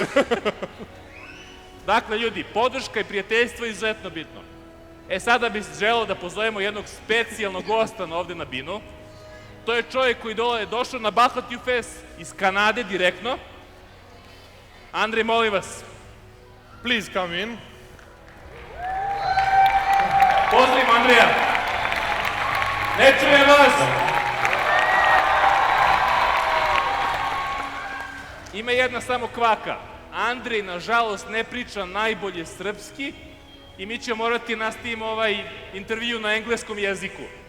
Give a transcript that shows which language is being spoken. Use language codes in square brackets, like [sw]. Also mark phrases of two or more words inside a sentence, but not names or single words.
[sr] Dakle, ljudi, podrška i prijateljstvo je izuzetno bitno. Sada bih želeo da pozovemo jednog specijalnog gosta ovde na binu. To je čovjek koji je došao na Bahvatiju Fest iz Kanade direktno. Andrej, molim vas. [en] Please come in. [sr] Pozdravim Andreja. Ne čujem vas. Ima jedna samo kvaka. Andrej, nažalost, ne priča najbolje srpski i mi ćemo morati nastaviti ovaj intervju na engleskom jeziku.